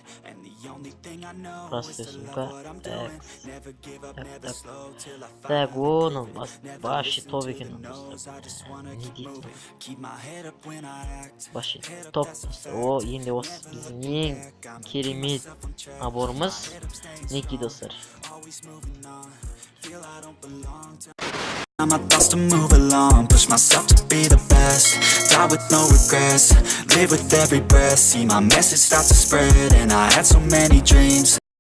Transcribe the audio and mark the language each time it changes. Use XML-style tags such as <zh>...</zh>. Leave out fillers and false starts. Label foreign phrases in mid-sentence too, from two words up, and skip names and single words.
<kk>Так, оны вообще топ екен. Не дейсің? Вообще топ. О, енді осы біздің ең керемет наборымыз. Неке, достар.</kk> <en>My thoughts to move along, push myself to be the best, die with no regrets, live with every breath, see my message start to spread, and I had so many dreams.</en>